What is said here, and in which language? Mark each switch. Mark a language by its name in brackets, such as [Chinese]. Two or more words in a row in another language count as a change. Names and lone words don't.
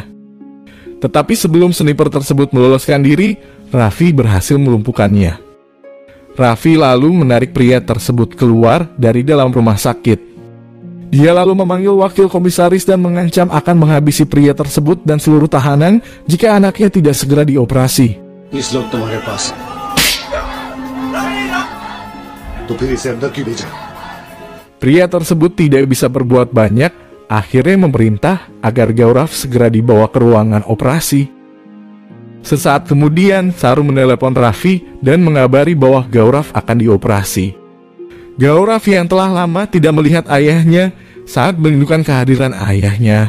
[Indonesian] Tetapi sebelum sniper tersebut meloloskan diri, Raffi berhasil melumpuhkannya. Raffi lalu menarik pria tersebut keluar dari dalam rumah sakit. Dia lalu memanggil wakil komisaris dan mengancam akan menghabisi pria tersebut dan seluruh tahanan jika anaknya tidak segera dioperasi. [Hindi] इस लोग तुम्हारे पास है, तो फिर इसे अंदर क्यों भेजा? [Indonesian] Pria tersebut tidak bisa berbuat banyak, akhirnya memerintah agar Gaurav segera dibawa ke ruangan operasi. Sesaat kemudian, Saru menelepon Raffi dan mengabari bahwa Gaurav akan dioperasi. Gaurav yang telah lama tidak melihat ayahnya sangat merindukan kehadiran ayahnya.